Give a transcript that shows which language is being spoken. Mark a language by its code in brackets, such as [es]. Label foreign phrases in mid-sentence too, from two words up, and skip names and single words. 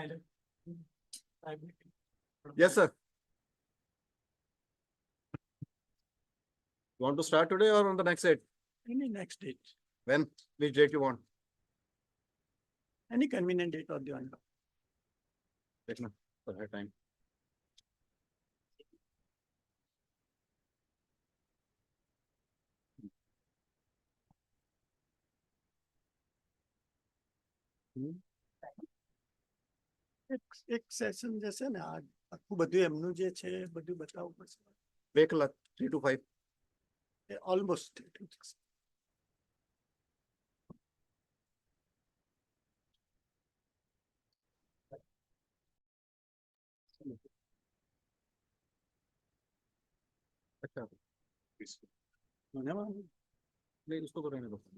[en] Yes, sir. You want to start today or on the next date? Any next date, When? Which date you want? any convenient date or the one. Take now, for that time. [gu] એક સેશન જશે ને આ આખું બધું એમનું જે છે બધું બતાવવું પડશે 2 કલાક 3 to 5. ઓલમોસ્ટ अच्छा મને વાંધો [hi] नहीं उसको तो रहने दो.